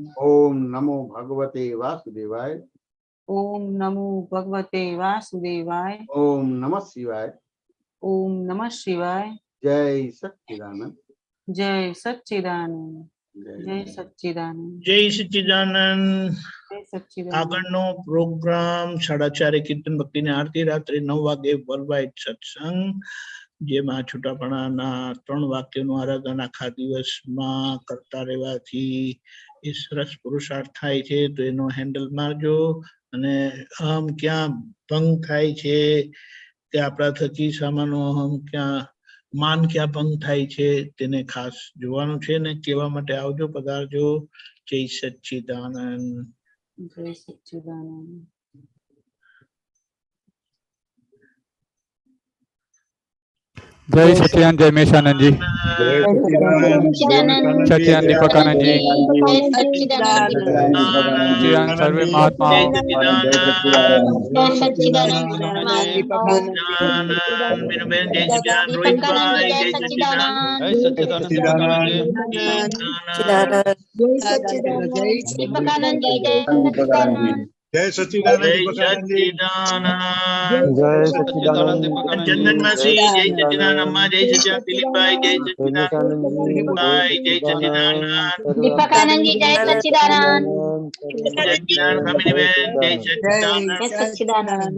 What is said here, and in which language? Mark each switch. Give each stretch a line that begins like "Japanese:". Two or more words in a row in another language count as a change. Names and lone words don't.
Sanskrit: ओम नमो भगवते वासुदेवाय ओम नमो भगवते वासुदेवाय ओम नमः शिवाय ओम नमः शिवाय।
Hindi: जय सच्चिदानंद जय सच्चिदानंद जय सच्चिदानंद जय सच्चिदानंद। जय सच्चिदानंद।
Gujarati: આગળનો પ્રોગ્રામ 4:30 કીર્તન ભક્તિની આરતી, રાત્રે 9 વાગે વર્લ્ડવાઇડ સત્સંગ, જેમાં છૂટાપણાના 3 વાક્યનું આરાધન આખા દિવસમાં કરતા રહેવાથી એ સરસ પુરુષાર્થ થાય છે. તો એનો હેન્ડલ મારજો. અને અહમ ક્યાં ભંગ થાય છે, કે આપણા થકી સામાનો અહમ ક્યાં માન ક્યાં ભંગ થાય છે, તેને ખાસ જોવાનું છે ને કહેવા માટે આવજો, પધારજો. જય સચ્ચિદાનંદ.
Hindi: जय सच्चिदानंद। जय सच्चिदानंद, जय मेशानंद जी, सच्चिदानंद दीपकानंद जी, सच्चिदानंद सर्वे महात्मा, जय सच्चिदानंद चंदन मासी जय सच्चिदानंद अम्मा जय सच्चिदानंद दिलीप भाई जय सच्चिदानंद भाई जय सच्चिदानंद दीपकानंद जी जय सच्चिदानंद जय सच्चिदानंद भामिनी बहन जय सच्चिदानंद सच्चिदानंद